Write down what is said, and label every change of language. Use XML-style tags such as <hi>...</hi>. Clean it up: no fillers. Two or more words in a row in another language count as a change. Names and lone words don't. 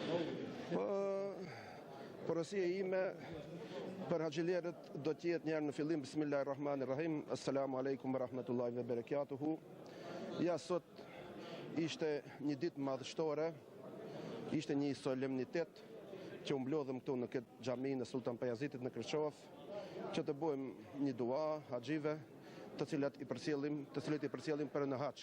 <sq>Porosia ime për haxhilerët do të jetë njëherë në fillim Bismillahirrahmanirrahim.</sq> <ar>السلام عليكم ورحمة الله وبركاته.</ar> <sq>Ja sot ishte një ditë madhështore, ishte një solemnitet që u mblodhëm këtu në këtë xhaminë e Sultan Pajazitit në Kërçov, që të bëjmë një dua haxhive, të cilët i përcjellim për në hax.</sq>